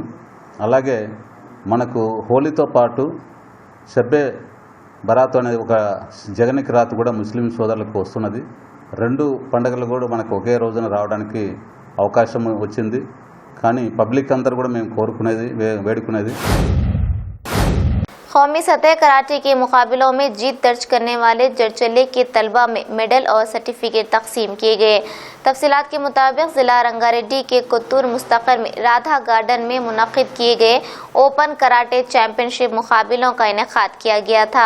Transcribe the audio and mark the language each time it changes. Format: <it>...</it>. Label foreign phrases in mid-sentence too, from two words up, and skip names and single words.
<te>అలాగే మనకు హోలీతో పాటు షబ్బే బరాత్ అనేది ఒక</te> <ur>جاگنے کی رات</ur> <te>కూడా ముస్లిం సోదరులకు వస్తున్నది. రెండు పండుగలు కూడా మనకు ఒకే రోజున రావడానికి అవకాశం వచ్చింది. కానీ పబ్లిక్ అందరూ కూడా మేము వేడుకునేది</te> <ur>قومی سطح کراٹے کے مقابلوں میں جیت درج کرنے والے جرچلے کے طلبہ میں میڈل اور سرٹیفکیٹ تقسیم کیے گئے. تفصیلات کے مطابق ضلع رنگاریڈی کے کتور مستقر میں رادھا گارڈن میں منعقد کیے گئے اوپن کراٹے چیمپئن شپ مقابلوں کا انعقاد کیا گیا تھا.</ur>